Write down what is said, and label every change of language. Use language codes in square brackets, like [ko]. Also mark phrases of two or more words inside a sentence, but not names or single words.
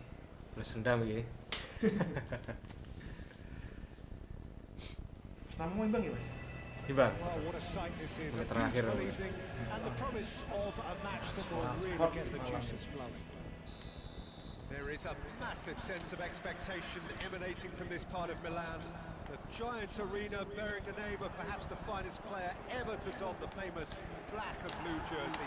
[jv] Terus sendam iki. [id] Tamu imbang ya, Mas? Imbang. [en] Well, what a sight this is. A [id] Menit terakhir, [en] beautiful [id] Bang. [en] evening and the promise of a match that will really get the juices flowing. There is a massive sense of expectation emanating from this part of Milan. The giant arena bearing the name of perhaps the finest player ever to don the famous black and blue jersey.